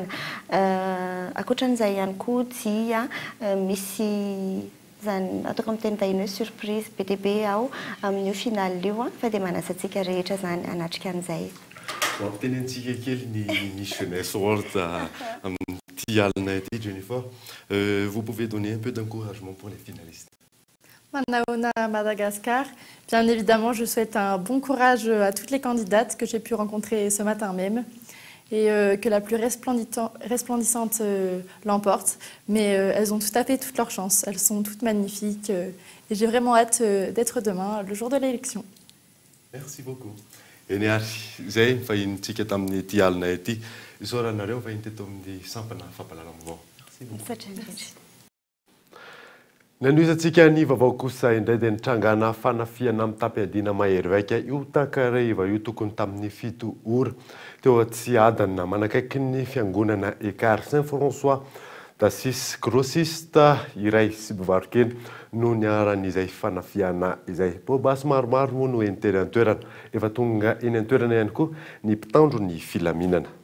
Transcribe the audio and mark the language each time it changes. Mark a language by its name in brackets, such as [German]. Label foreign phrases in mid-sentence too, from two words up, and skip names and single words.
[Malagasy] Ankoatran'izay ihany koa dia misy zany ataoko amin'ny teny vahiny hoe surprise be dia be ao amin'io finale io fa dia manasantsika rehetra zany hanatrika an'izay. Mampitenentsika kely ny Miss Jeunesse World amin'ity alina ity Jennifer. [French] Vous pouvez donner un peu d'encouragement pour les finalistes? Manaona Madagascar, bien évidemment je souhaite un bon courage à toutes les candidates que j'ai pu rencontrer ce matin même et que la plus resplendissante l'emporte. Mais elles ont tout à fait toutes leurs chances, elles sont toutes magnifiques et j'ai vraiment hâte d'être demain, le jour de l'élection. Merci beaucoup. [Malagasy] Eny ary zay fahinintsika tamin'ny ity alina ity isaoranareo fahiny teto amin'ny sampana fampalalam-bavao. Nanoisantsika ny vaovao kosa indray dia nitrangana fanafiana amin'ny tapiadina mahery vaika io takariva io tokony tamin'ny 7 ora teo Tsiadana manakaiky ny fiangonana Écart Saint-François Tasis grossiste iray sy mpivarokely no niaran'izay fanafiana izay bobasy maromaro moa no entery an-toerana efa tonga eny an-toerana ihany koa ny mpitandro ny filaminana.